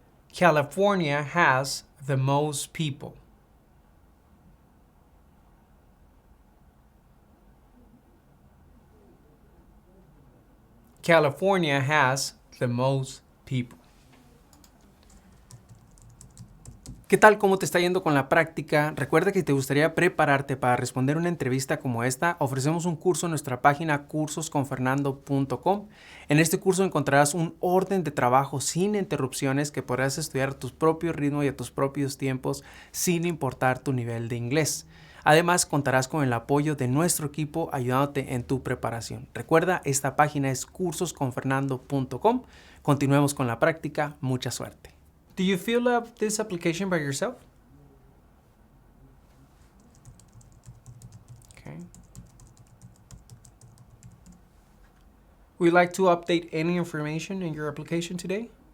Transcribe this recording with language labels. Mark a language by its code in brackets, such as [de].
[en] California has the most people. California has the most people. [es] ¿Qué tal? ¿Cómo te está yendo con la práctica? Recuerda que si te gustaría prepararte para responder una entrevista como esta, ofrecemos un curso en nuestra página cursosconfernando.com. En este curso encontrarás un orden de trabajo sin interrupciones que podrás estudiar a tu propio ritmo y a tus propios tiempos sin importar tu nivel de inglés. Además, contarás con el apoyo de nuestro equipo ayudándote en tu preparación. Recuerda, esta página es cursosconfernando.com. Continuemos con la práctica. Mucha suerte. [en] Do you fill up this application by yourself? Okay. Would you like to update any information in your application today?